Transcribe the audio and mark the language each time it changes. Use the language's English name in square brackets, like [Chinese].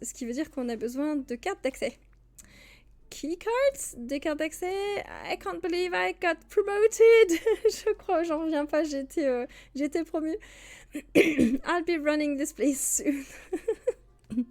[French] Ce qui veut dire qu'on a besoin de cartes d'accès. [English] Key cards? [French] Des cartes d'accès? [English] I can't believe I got promoted. [French] Je crois, j'en reviens pas, j'ai été promue. [English] I'll be running this place soon.